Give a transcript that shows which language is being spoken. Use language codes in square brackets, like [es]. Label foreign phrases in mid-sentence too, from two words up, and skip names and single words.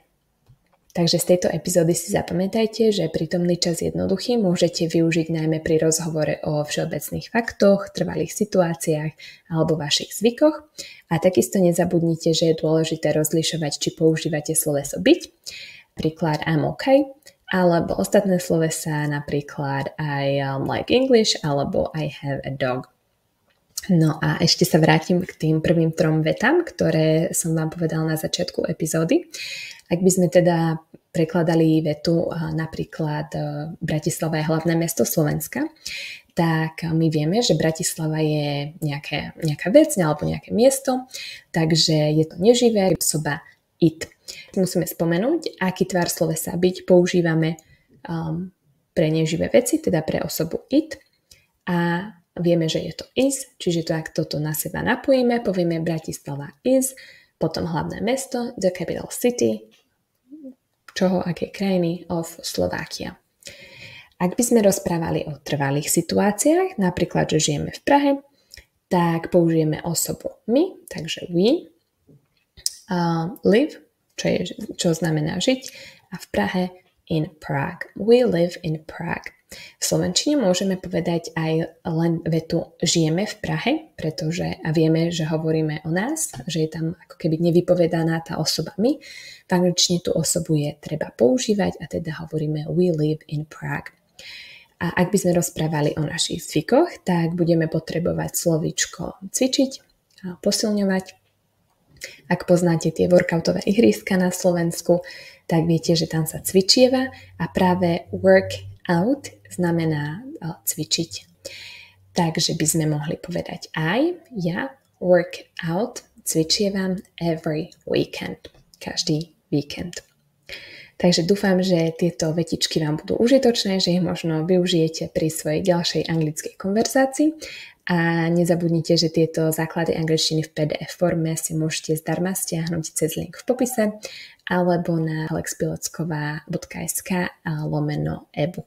[sk] Takže z tejto epizódy si zapamätajte, že prítomný čas jednoduchý môžete využiť najmä pri rozhovore o všeobecných faktoch, trvalých situáciách alebo vašich zvykoch. A takisto nezabudnite, že je dôležité rozlišovať, či používate sloveso byť, príklad [en] I'm okay, [sk] alebo ostatné slovesá, napríklad [en] I like English [sk] alebo [en] I have a dog. [sk] No a ešte sa vrátim k tým prvým 3 vetám, ktoré som vám povedala na začiatku epizódy. Ak by sme teda prekladali vetu napríklad Bratislava je hlavné mesto Slovenska, tak my vieme, že Bratislava je nejaká vec alebo nejaké miesto, takže je to neživé, osoba it. Musíme spomenúť, aký tvar slovesa byť používame pre neživé veci, teda pre osobu it a vieme, že je to is, čiže to, ak toto na seba napojíme, povieme Bratislava is, potom hlavné mesto, [en] the capital city, [sk] čoho, aké krajiny [en] of Slovakia. [sk] Ak by sme rozprávali o trvalých situáciách, napríklad, že žijeme v Prahe, tak použijeme osobu my, takže [en] we, live, [sk] čo znamená žiť, a v Prahe [en] in Prague. We live in Prague. [sk] V slovenčine môžeme povedať aj len vetu žijeme v Prahe, pretože a vieme, že hovoríme o nás, že je tam ako keby nevypovedaná tá osoba my. V angličtine tú osobu je treba používať a teda hovoríme [en] we live in Prague. [sk] A ak by sme rozprávali o našich zvykoch, tak budeme potrebovať slovíčko cvičiť a posilňovať. Ak poznáte tie workoutové ihriska na Slovensku, tak viete, že tam sa cvičieva a práve [en] work out [sk] znamená cvičiť. Takže by sme mohli povedať ja [en] work out, [sk] cvičievam [en] every weekend, [sk] každý víkend. Takže dúfam, že tieto vetičky vám budú užitočné, že ich možno využijete pri svojej ďalšej anglickej konverzácii a nezabudnite, že tieto základy angličtiny v PDF forme si môžete zdarma stiahnuť cez link v popise alebo na alexpilockova.sk/ebook.